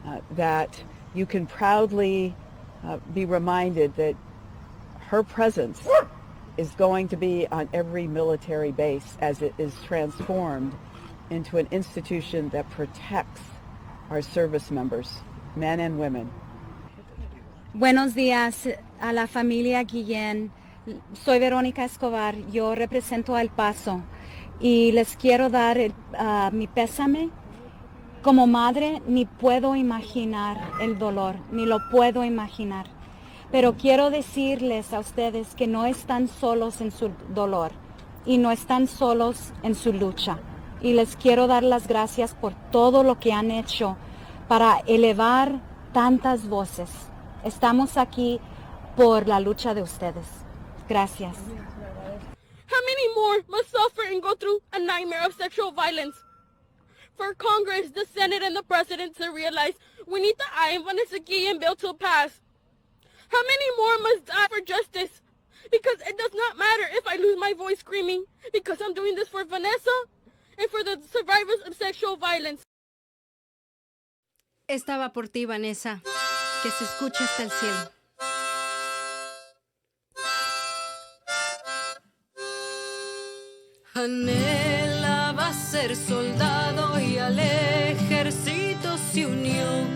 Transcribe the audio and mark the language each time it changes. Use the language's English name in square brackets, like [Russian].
[English] that you can proudly be reminded that her presence is going to be on every military base as it is transformed into an institution that protects our service members, men and women. [Spanish] Buenos días a la familia Guillen. Soy Verónica Escobar, yo represento a El Paso y les quiero dar mi pésame Como madre ni puedo imaginar el dolor, ni lo puedo imaginar. Pero quiero decirles a ustedes que no están solos en su dolor y no están solos en su lucha. Y les quiero dar las gracias por todo lo que han hecho para elevar tantas voces. Estamos aquí por la lucha de ustedes. Gracias. [English] How many more must suffer and go through a nightmare of sexual violence? For Congress, the Senate, and the President to realize we need the I and Vanessa Guillen bill to pass. How many more must die for justice? Because it does not matter if I lose my voice screaming, because I'm doing this for Vanessa and for the survivors of sexual violence. [Spanish] Esta va por ti, Vanessa. Que se escuche hasta el cielo. Anhelaba ser soldado y al ejército se unió.